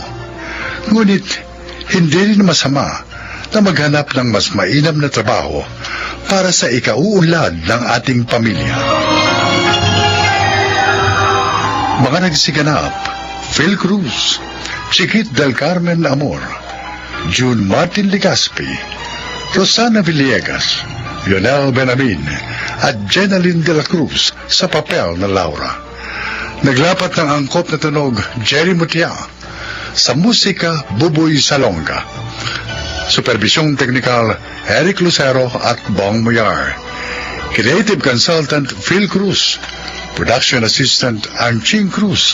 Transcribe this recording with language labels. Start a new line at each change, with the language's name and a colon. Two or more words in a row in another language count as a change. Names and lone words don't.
Filipino: Ngunit, hindi rin masama na maghanap ng mas mainam na trabaho para sa ikauunlad ng ating pamilya. Mga nagsiganap, Phil Cruz, Chiquit del Carmen Amor, June Martin Legaspi, Rosana Villegas, Lionel Benamin, at Jenaline de la Cruz sa papel na Laura. Naglapat ng angkop na tunog Jerry Mutia, sa musika Buboy Salonga. Supervisyong teknikal Eric Lucero at Bong Muyar.
English: Creative Consultant Phil Cruz. Production Assistant Anching Cruz.